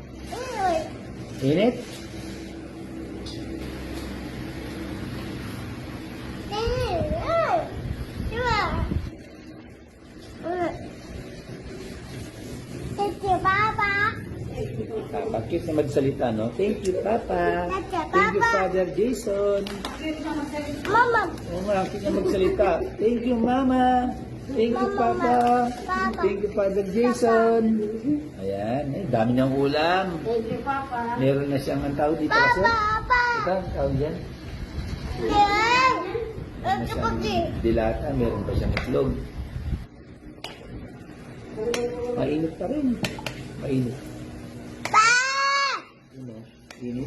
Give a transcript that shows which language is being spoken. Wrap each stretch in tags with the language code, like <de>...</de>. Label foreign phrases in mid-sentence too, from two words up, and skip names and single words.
<tl>Init? Papa, cute na magsalita, no?</tl> <en>Thank you, Papa. Thank you, Father Jason.</en> <tl>Mama. Oo nga, cute na magsalita.</tl> <en>Thank you, Mama. Thank you, Papa. Thank you,</en> <tl>Father Jason. Ayan, dami niyang ulam.</tl> <en>Thank you, Papa.</en> <tl>Meron na siyang ang tawag dito kasi. Ito, ang tawag yan. Meron na siyang dilata, meron pa siyang itlog. Mainit pa rin. Mainit. Ano? Init?</tl>